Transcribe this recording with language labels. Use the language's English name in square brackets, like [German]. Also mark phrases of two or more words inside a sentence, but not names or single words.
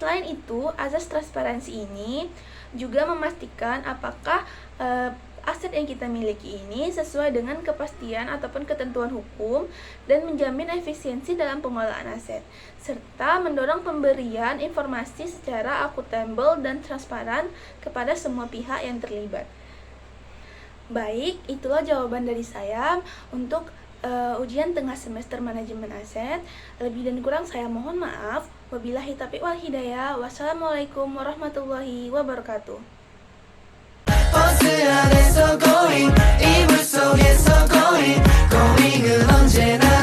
[Indonesian] Selain itu, azas transparansi ini juga memastikan apakah aset yang kita miliki ini sesuai dengan kepastian ataupun ketentuan hukum dan menjamin efisiensi dalam pengelolaan aset, serta mendorong pemberian informasi secara akuntabel dan transparan kepada semua pihak yang terlibat. Baik, itulah jawaban dari saya untuk ujian tengah semester manajemen aset. Lebih dan kurang saya mohon maaf. [Arabic] وبالله التوفيق والهداية. والسلام عليكم ورحمة الله وبركاته. [Korean] 버스 안에서 going 이불 속에서 [English] going going [Korean] 은 언제나